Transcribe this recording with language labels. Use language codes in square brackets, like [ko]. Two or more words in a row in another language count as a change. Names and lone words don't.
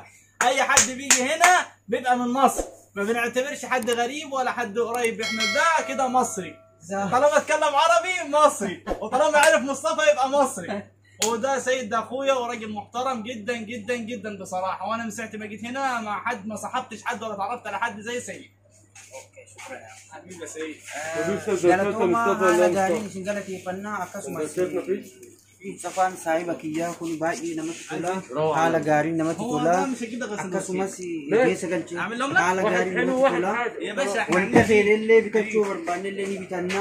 [ar] اي حد بيجي هنا بيبقى من مصر، ما بنعتبرش حد غريب ولا حد قريب، احنا ده كده مصري. طالما اتكلم عربي مصري، وطالما عرف مصطفى يبقى مصري. وده سيد ده اخويا وراجل محترم جدا جدا جدا بصراحه، وانا من ساعه ما جيت هنا مع حد ما صاحبتش حد ولا اتعرفت على حد زي سيد. اوكي شكرا حبيبي يا سيد. [om] Mustafaan saahiba kiyyaa kun baay'ee namatti tola. Haala gaariin namatti tola. Akkasumas geessa galchee haala gaariin namatti tola. Wanta feelellee bitachuu barbaannellee ni bitanna.